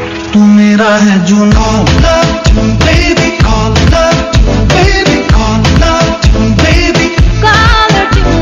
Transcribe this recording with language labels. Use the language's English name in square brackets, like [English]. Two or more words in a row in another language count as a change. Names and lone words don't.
[Hindi] तू मेरा है जुनून, [English] love you baby call, love you baby call, love you baby caller tune